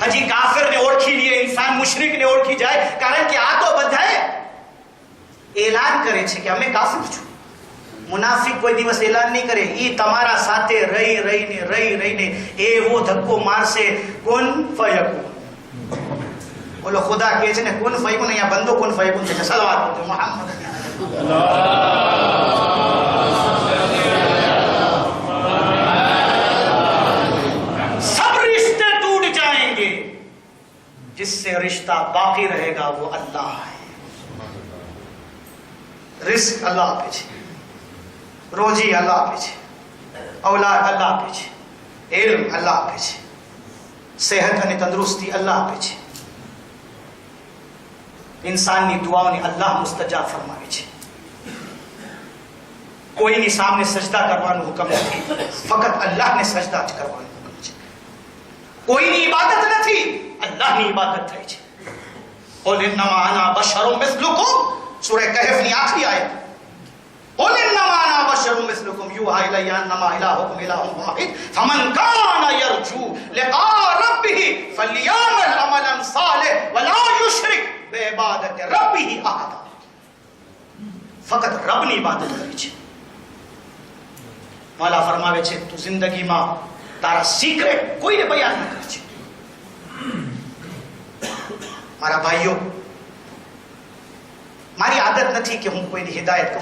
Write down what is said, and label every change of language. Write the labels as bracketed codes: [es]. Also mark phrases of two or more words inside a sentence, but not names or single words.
[gu] હજી કાફિરને ઓળખી લઈએ, ઇન્સાન મુશરિકને ઓળખી જાય, કારણ કે આ તો બધાએ એલાન કરે છે કે અમે કાફિર છું. મુનાફિક કોઈ દિવસ એલાન નહીં કરે. ઈ તમારા સાથે રહી રહીને એવો ધક્કો મારશે, [ar] كن فيكون. [gu] બોલો ખુદા કહે છે ને [ar] كن فيكون, [gu] અહીંયા બંદો [ar] كن فيكون [gu] છે. [ar] صلوات محمد. [hi] सब रिश्ते टूट जाएंगे, जिससे रिश्ता बाकी रहेगा वो अल्लाह है. [gu] रिस्क अल्लाह આપે છે, રોજી અલ્લાહ આપે છે, ઔલાદ અલ્લાહ આપે છે, ઇલ્મ અલ્લાહ આપે છે, સેહત અને તંદુરસ્તી અલ્લાહ આપે છે. ઇન્સાનની દુઆઓને અલ્લાહ મુસ્તજાબ ફરમાવે છે. કોઈની સામે સજદા કરવાનો હુકમ નથી, ફક્ત અલ્લાહને સજદા જ કરવાનો હુકમ છે. કોઈની ઇબાદત નથી, અલ્લાહની ઇબાદત થાય છે. [ar] قل انما انا بشر مثلكم, [gu] સૂરા કહેફની આખરી આયત. [ar] قل انما انا بشر مثلكم يوحى الي انما الهكم اله واحد فمن كان يرجو لقاء ربه فليعمل عملا صالحا ولا يشرك بعبادة ربه احدا. [gu] ફક્ત રબની ઇબાદત કરી છે. મોલા ફરમાવે છે તું જિંદગીમાં તારા સિક્રેટ કોઈને બયાન ન કરે છે. મારા ભાઈઓ, મારી આદત નથી કે હું કોઈની હિદાયત કરું.